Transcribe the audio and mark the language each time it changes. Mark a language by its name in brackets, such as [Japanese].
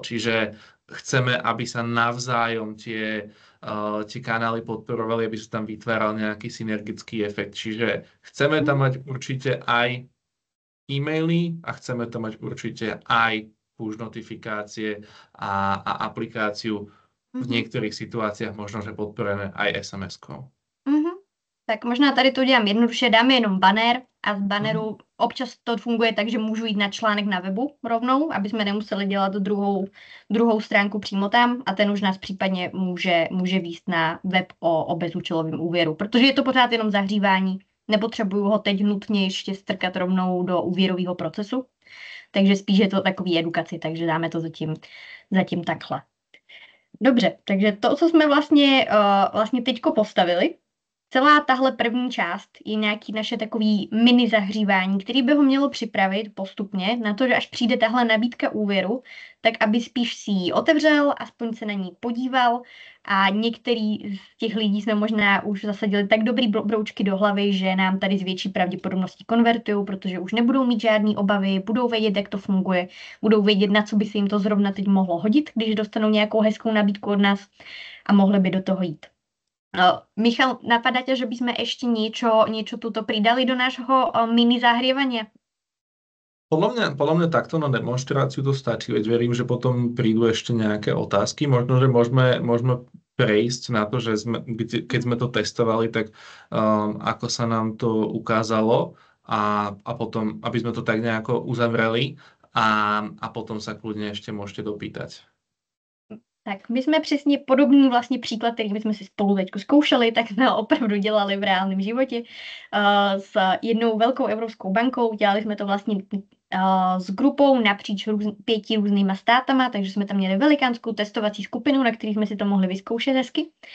[Slovak] Čiže chceme, aby sa navzájom tie kanály podporovali, aby sa tam vytváral nejaký synergický efekt. Čiže chceme tam mať určite aj e-maily a chceme tam mať určite aj push notifikácie a aplikáciu. V niektorých situáciách možno, že podporujeme aj SMS-kou. [Czech] Tak možná tady to udělám jednoduše, dáme jenom banner a z banneru občas to funguje tak, že můžu jít na článek na webu rovnou, aby jsme nemuseli dělat druhou stránku přímo tam a ten už nás případně může vést na web o bezúčelovém úvěru, protože je to pořád jenom zahřívání, nepotřebuju ho teď nutně ještě strkat rovnou do úvěrového procesu, takže spíš je to takový edukaci, takže dáme to zatím takhle. Dobře, takže to, co jsme vlastně teďko postavili, celá tahle první část je nějaký naše takový mini zahřívání, který by ho mělo připravit postupně na to, že až přijde tahle nabídka úvěru, tak aby spíš si ji otevřel, aspoň se na ní podíval a některý z těch lidí jsme možná už zasadili tak dobrý broučky do hlavy, že nám tady s větší pravděpodobností konvertují, protože už nebudou mít žádný obavy, budou vědět, jak to funguje, budou vědět, na co by se jim to zrovna teď mohlo hodit, když dostanou nějakou hezkou nabídku od nás a mohli by do toho jít. [Slovak] Michal, napadá ťa, že by sme ešte niečo tuto pridali do nášho mini zahrievania? Podľa mňa takto na demonstráciu to stačí, veď verím, že potom prídu ešte nejaké otázky. Možno, že môžeme prejsť na to, že keď sme to testovali, tak ako sa nám to ukázalo a potom, aby sme to tak nejako uzavreli a potom sa kľudne ešte môžete dopýtať. [Czech] Tak my jsme přesně podobný vlastně příklad, který my jsme si spolu teď zkoušeli, tak jsme ho opravdu dělali v reálném životě s jednou velkou evropskou bankou. Dělali jsme to vlastně s grupou napříč 5 různýma státama, takže jsme tam měli velikánskou testovací skupinu, na který jsme si to mohli vyzkoušet hezky.